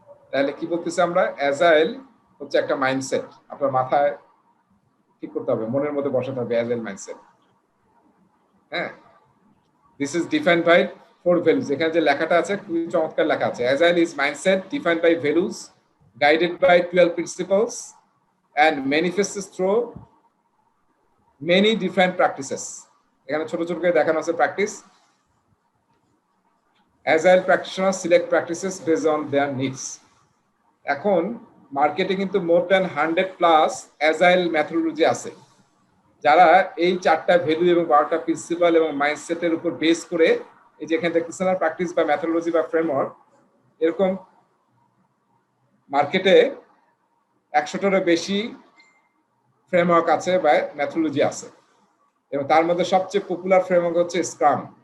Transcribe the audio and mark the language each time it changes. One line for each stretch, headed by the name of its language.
Bangla: তাহলে কি বলতেছি আমরা, অ্যাজাইল হচ্ছে একটা মাইন্ডসেট, আপনার মাথায় ঠিক করতে হবে, মনের মধ্যে বসাতে হবে অ্যাজাইল মাইন্ডসেট। হ্যাঁ,
English: this is defined by 4 values,
Bangla: এখানে যে লেখাটা আছে খুবই চমৎকার লেখা আছে,
English: Agile is mindset defined by values guided by 12 principles and manifests through many different practices.
Bangla: এখানে ছোট ছোট করে দেখানো আছে practice.
English: Agile practitioners select practices based on their needs.
Bangla: এখন মার্কেটে কিন্তু মোর দ্যান 100+ অ্যাজাইল মেথোডোলজি আছে, যারা এই 4টা ভ্যালু এবং 12টা প্রিন্সিপাল এবং মাইন্ডসেটের উপর বেস করে এই যে এখানে দেখতেছেন না প্র্যাকটিস বা মেথোডোলজি বা ফ্রেমওয়ার্ক, এরকম মার্কেটে 100টারও বেশি ফ্রেমওয়ার্ক আছে বা মেথোডোলজি আছে, এবং তার মধ্যে সবচেয়ে পপুলার ফ্রেমওয়ার্ক হচ্ছে স্ক্রাম।